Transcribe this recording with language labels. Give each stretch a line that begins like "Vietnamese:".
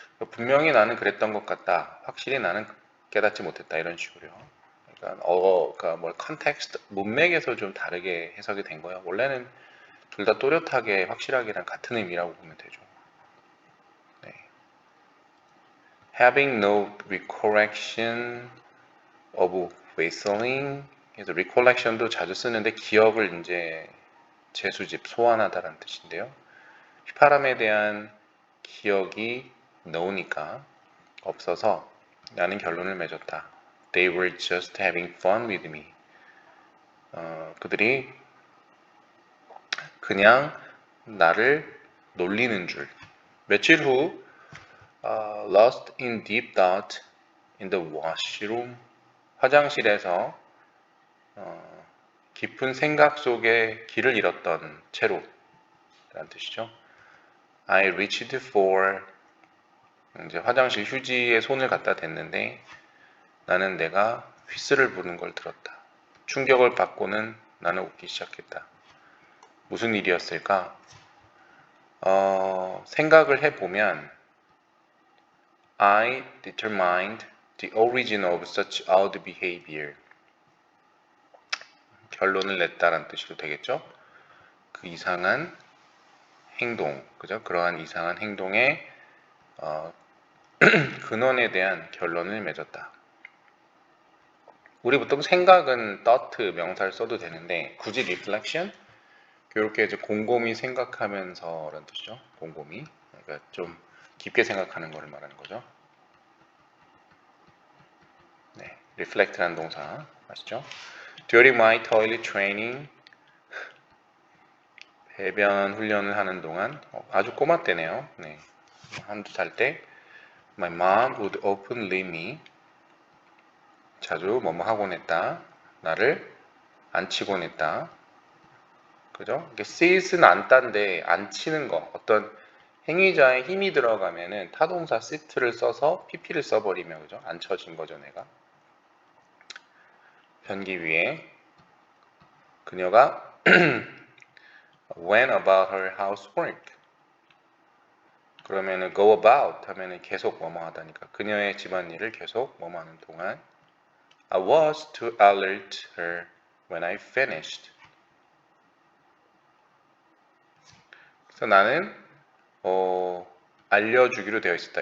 Korean: 분명히 나는 그랬던 것 같다. 확실히 나는 깨닫지 못했다. 이런 식으로요. 그러니까 뭐 컨텍스트, 문맥에서 좀 다르게 해석이 된 거예요. 원래는 둘 다 또렷하게 확실하게랑 같은 의미라고 보면 되죠. 네.
English: Having no recollection of whistling.
Korean: 그래서 recollection도 자주 쓰는데 기억을 이제 재수집, 소환하다라는 뜻인데요. 휘파람에 대한 기억이 no니까 없어서 나는 결론을 맺었다.
English: They were just having fun with me.
Korean: 그들이 그냥 나를 놀리는 줄. 며칠 후
English: lost in deep thought in the washroom.
Korean: 화장실에서 깊은 생각 속에 길을 잃었던 채로 라는 뜻이죠.
English: I reached for
Korean: 이제 화장실 휴지에 손을 갖다 댔는데 나는 내가 휘스를 부는 걸 들었다. 충격을 받고는 나는 웃기 시작했다. 무슨 일이었을까? 생각을 해보면
English: I determined the origin of such odd behavior.
Korean: 결론을 냈다라는 뜻으로 되겠죠? 그 이상한 행동, 그죠? 그러한 이상한 행동의 근원에 대한 결론을 맺었다. 우리 보통 생각은 thought 명사를 써도 되는데 굳이 reflection? 이렇게 이제 곰곰이 생각하면서라는 뜻이죠. 곰곰이. 그러니까 좀 깊게 생각하는 것을 말하는 거죠. 네, reflect라는 동사 아시죠?
English: During my toilet training,
Korean: 배변 훈련을 하는 동안 아주 꼬마 때네요. 네, 한두 살 때
English: my mom would often leave me.
Korean: 자주 뭐뭐 하곤 했다. 나를 앉히곤 했다. 그죠? 이게 sit은 앉다인데 앉히는 거, 어떤 행위자의 힘이 들어가면은 타동사 sit를 써서 pp를 써버리면 그죠? 앉혀진 거죠, 내가. 변기 위에 그녀가
English: went about her housework.
Korean: 그러면은 go about 하면은 계속 뭐뭐 하다니까 그녀의 집안일을 계속 뭐뭐 하는 동안
English: I was to alert her when I finished.
Korean: 그래서 나는 알려주기로 되어 있었다.